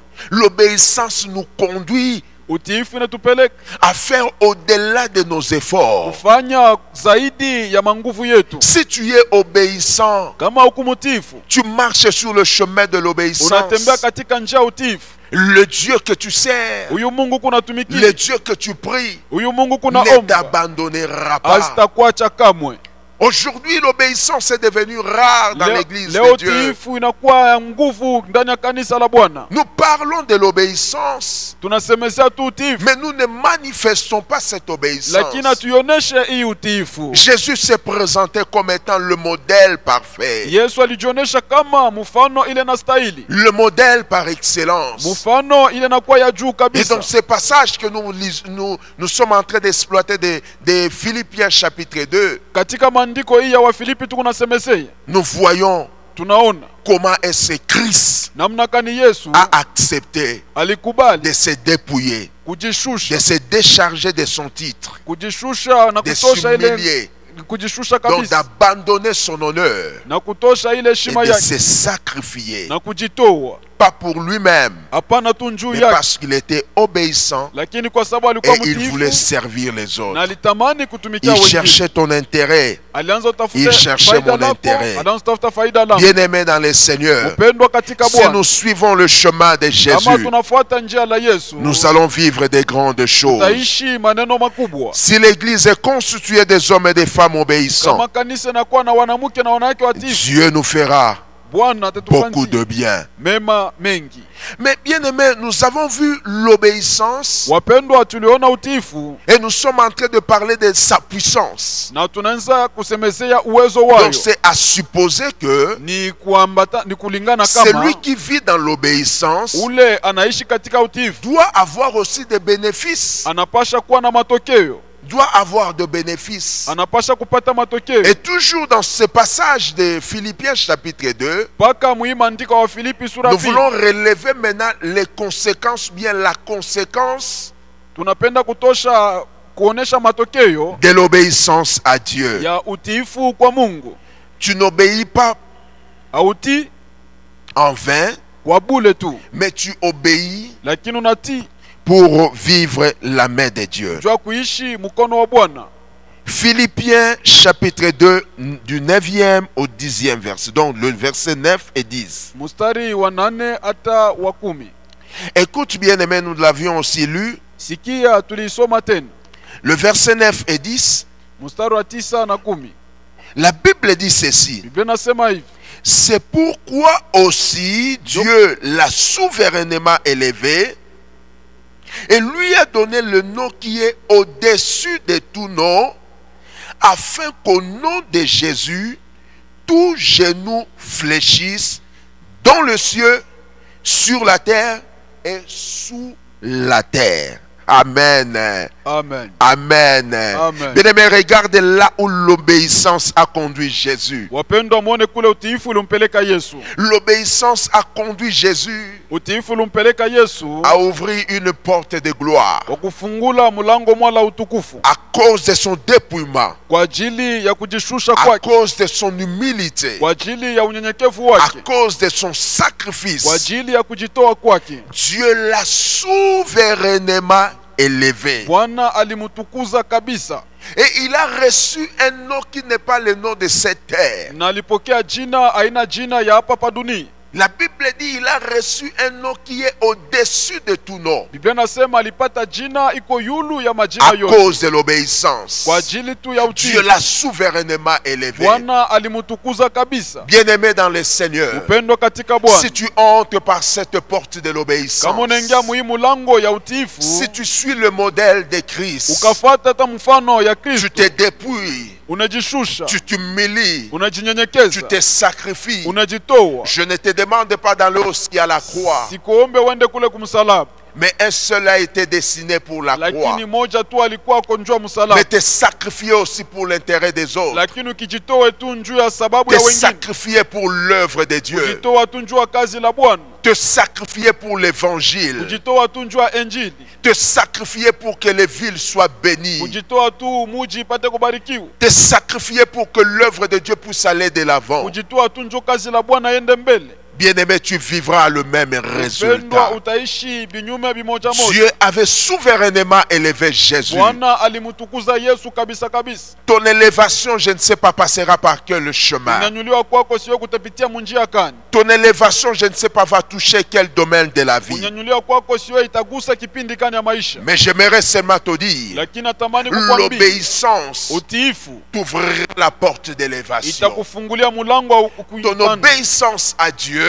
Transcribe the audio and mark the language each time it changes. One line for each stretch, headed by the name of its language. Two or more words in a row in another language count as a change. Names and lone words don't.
French: L'obéissance nous conduit
Swahili: Utiifu unatupeleka
French: à faire au-delà de nos efforts.
Swahili: kufanya zaidi ya manguvu yetu.
French: Si tu es obéissant,
Swahili: Kama hukumutiifu,
French: tu marches sur le chemin de l'obéissance.
Swahili: unatembea katika njia ya utiifu.
French: Le Dieu que tu sers,
Swahili: Huyu Mungu kuna
French: le
Swahili: tumikia,
French: Dieu que tu pries,
Swahili: huyu Mungu kuna
French: ne
Swahili: omba,
French: t'abandonnera pas.
Swahili: hazitakuacha kamwe.
French: Aujourd'hui, l'obéissance est devenue rare dans l'église
Swahili: Leo
French: de Dieu.
Swahili: utiifu inakuwa ya nguvu ndani ya kanisa la Bwana.
French: Nous parlons de l'obéissance,
Swahili: Tunasemesea tu utiifu,
French: mais nous ne manifestons pas cette obéissance.
Swahili: lakini hatuioneshe hii utiifu.
French: Jésus s'est présenté comme étant le modèle parfait,
Swahili: Yesu alijionyesha kama mfano ile na stahili,
French: le modèle par excellence.
Swahili: mfano ile nakuwa ya juu
French: Et
Swahili: kabisa.
French: dans ces passages que nous sommes en train d'exploiter de Philippiens chapitre 2,
Swahili: Katika maandiko hii ya Wafilipi tuko nasemesea,
French: nous voyons
Swahili: tunaona
French: comment est-ce que Christ
Swahili: namna kani Yesu
French: a accepté
Swahili: alikubali
French: de se dépouiller,
Swahili: kujishusha,
French: de se décharger de son titre,
Swahili: kujishusha na
French: de
Swahili: kutosha ile,
French: s'humilier,
Swahili: kujishusha
French: donc
Swahili: kabisa
French: d'abandonner son honneur
Swahili: na kutosha ile
French: et
Swahili: heshima
French: de
Swahili: yake
French: se sacrifier,
Swahili: na kujitoa,
French: pas pour lui-même,
Swahili: hapana tu njuu
French: mais
Swahili: yake,
French: parce qu'il était obéissant
Swahili: lakini kwa sababu alikuwa
French: et il voulait
Swahili: mtiifu
French: servir les
Swahili: na
French: autres.
Swahili: alitamani kutumikia
French: Il
Swahili: wengine.
French: cherchait ton intérêt.
Swahili: Alianza
French: Il
Swahili: utafuta
French: cherchait
Swahili: faida
French: mon
Swahili: lako,
French: intérêt.
Swahili: alianza utafuta faida lako.
French: Bien-aimés dans le Seigneur,
Swahili: Upendwa katika
French: si
Swahili: Bwana,
French: nous suivons le chemin de
Swahili: kama
French: Jésus,
Swahili: tunafuata njia la Yesu,
French: nous allons vivre des grandes choses.
Swahili: tutaishi maneno makubwa.
French: Si l'Église est constituée des hommes et des femmes obéissants,
Swahili: Kama kanisa inakuwa na wanamke na wanawake watiifu,
French: Dieu nous fera
Swahili: Bwana
French: beaucoup
Swahili: atatufanyia
French: de bien.
Swahili: mema mengi.
French: Mais bien aimés, nous avons vu l'obéissance
Swahili: Wapendwa, tuliona utiifu
French: et nous sommes en train de parler de sa puissance.
Swahili: na tunaanza kusemezea uwezo wayo.
French: Donc c'est à supposer que
Swahili: Ni kuambata, ni kulingana kama
French: celui qui vit dans l'obéissance
Swahili: ule anaishi katika utiifu
French: doit avoir aussi des bénéfices,
Swahili: anapasha kuwa na matokeo,
French: doit avoir de bénéfices.
Swahili: anapasha kupata matokeo.
French: Et toujours dans ce passage de Philippiens chapitre 2,
Swahili: Paka muhimu andiko wa Filipi sura
French: nous
Swahili: 2,
French: voulons relever maintenant les conséquences, bien la conséquence
Swahili: tunapenda kutosha kuonesha matokeo
French: de l'obéissance à Dieu.
Swahili: ya utiifu kwa Mungu.
French: Tu n'obéis pas
Swahili: Hautii
French: en vain,
Swahili: kwa bule tu,
French: mais tu obéis
Swahili: lakini unatii
French: pour vivre la main de Dieu.
Swahili: jua kuishi mkono wa Bwana.
French: Philippiens chapitre 2 du 9e au 10e verset. Donc le verset 9 et 10.
Swahili: Mstari wa 8 hata wa 10.
French: Écoute bien aimé, nous l'avions aussi lu.
Swahili: Sikia tulisoma tena.
French: Le verset 9 et 10.
Swahili: Mstari wa 9 na 10.
French: La Bible dit ceci.
Swahili: Biblia nasema hivi.
French: C'est pourquoi aussi Dieu l'a souverainement élevé et lui a donné le nom qui est au-dessus de tout nom, afin qu'au nom de Jésus, tout genou fléchisse dans le ciel, sur la terre et sous la terre. Amen. Amen. Amen. Amen. Bien-aimés, regardez là où l'obéissance a conduit Jésus.
Swahili: Wapendwa, muone kule utiifu ulimpeleka Yesu.
French: L'obéissance a conduit Jésus
Swahili: Utiifu ulimpeleka Yesu
French: à ouvrir une porte de gloire
Swahili: kwa kufungula mlango mwala utukufu
French: à cause de son dépouillement,
Swahili: kwa ajili ya kujishusha
French: à
Swahili: kwake,
French: cause de son humilité,
Swahili: kwa ajili ya unyenyekevu
French: à
Swahili: wake,
French: cause de son
Swahili: kwa
French: sacrifice.
Swahili: ajili ya kujitoa kwake.
French: Dieu l'a souverainement élevé.
Swahili: Bwana alimtukuza kabisa.
French: Et il a reçu un nom qui n'est pas le nom de cette terre.
Swahili: Na alipokea jina aina jina ya hapa pa dunia.
French: La Bible dit il a reçu un nom qui est au-dessus de tout nom.
Swahili: Biblia nasema alipata jina iko yulu ya majina
French: À
Swahili: yote.
French: cause de l'obéissance.
Swahili: Kwa ajili tu ya utii.
French: Dieu l'a souverainement élevé.
Swahili: Bwana alimutukuza kabisa.
French: Bien-aimé dans le Seigneur,
Swahili: Upendo katika Bwana.
French: si tu entres par cette porte de l'obéissance,
Swahili: Kama unaingia muhimu lango ya utiifu,
French: si tu suis le modèle de Christ,
Swahili: ukafuata hata mfano ya
French: tu
Swahili: Kristo,
French: te dépouilles,
Swahili: unajishusha,
French: tu t'humilies, tu
Swahili: unajinyenyekeza,
French: te sacrifies.
Swahili: unajitoa.
French: Je ne te demande pas d'aller jusqu'à la croix,
Swahili: Sikuombe uende kule kumsalaba,
French: mais un seul a été destiné pour la croix.
Swahili: lakini moja tu alikuwa konjua
French: Mais
Swahili: msalaba.
French: te sacrifier aussi pour l'intérêt des autres.
Swahili: Lakini ukijitoa tu njuu ya sababu
French: Te
Swahili: ya wengine,
French: sacrifier pour l'œuvre de Dieu.
Swahili: kujitoa tu njuu ya kazi la Bwana,
French: Te sacrifier pour l'évangile.
Swahili: kujitoa tu njuu ya Injili,
French: Te sacrifier pour que les villes soient bénies.
Swahili: kujitoa tu muji ipate kubarikiwa,
French: Te sacrifier pour que l'œuvre de Dieu puisse aller de l'avant.
Swahili: kujitoa tu njuu kazi la Bwana iende mbele.
French: Bien-aimé, tu vivras le même résultat.
Swahili: Pendwa utaishi binyume bimoja moja.
French: Dieu avait souverainement élevé Jésus.
Swahili: Bwana alimutukuza Yesu kabisa kabisa.
French: Ton élévation, je ne sais pas, passera par quel chemin.
Swahili: Kunyanyuliwa kwako sio kutapitia munjia kani.
French: Ton élévation, je ne sais pas, va toucher quel domaine de la vie.
Swahili: Kunyanyuliwa kwako sio itagusa kipindi kani ya maisha.
French: Mais j'aimerais seulement te dire,
Swahili: Lakini natamani kukwambia
French: l'obéissance
Swahili: utiifu
French: t'ouvrira la porte d'élévation.
Swahili: itakufungulia mulango wa
French: Ton
Swahili: kuipanda.
French: obéissance à Dieu